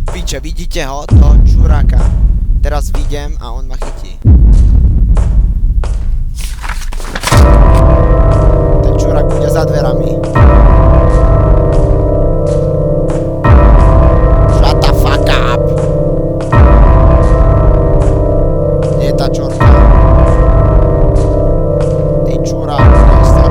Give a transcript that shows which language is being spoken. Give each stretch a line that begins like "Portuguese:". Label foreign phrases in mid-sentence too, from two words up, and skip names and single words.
Slovak: piče, vidíte ho? Toho čuráka. Teraz vidím a on ma chytí. Ten čurák bude za dverami.
English: Shut the fuck up!
Slovak: Kde je tá čorka? Ty čurák, dostal.